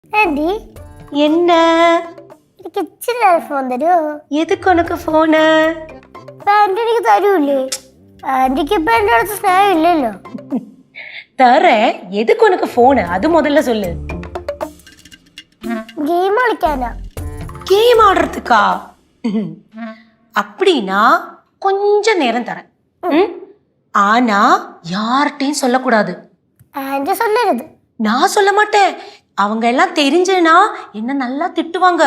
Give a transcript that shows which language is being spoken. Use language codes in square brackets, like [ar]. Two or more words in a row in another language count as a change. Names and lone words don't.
[ta] ஆண்டி என்ன [ml] എനിക്ക് ഇച്ചിരി നേരം ഫോൺ തരുമോ? [ta] எதுக்கு உனக்கு போனு? [ml] ആന്റി എനിക്ക് തരൂല്ലേ? ആന്റിക്ക് ഇപ്പൊ എന്റെ അടുത്ത് സ്നേഹം ഇല്ലല്ലോ. [ta] தரேன். எதுக்கு உனக்கு போனு? அது முதல்ல சொல்லு. [ml] ഗെയിം കളിക്കാനാ. [ta] கேம் ஆடுறதுக்கா? அப்படின்னா கொஞ்ச நேரம் தரேன். ஆனா யார்கிட்டையும் சொல்லக்கூடாது. [ml] ആന്റി சொல்லരുത്. [ta] நான் சொல்ல மாட்டேன். அவங்க எல்லாம் தெரிஞ்சுனா என்ன நல்லா திட்டுவாங்க.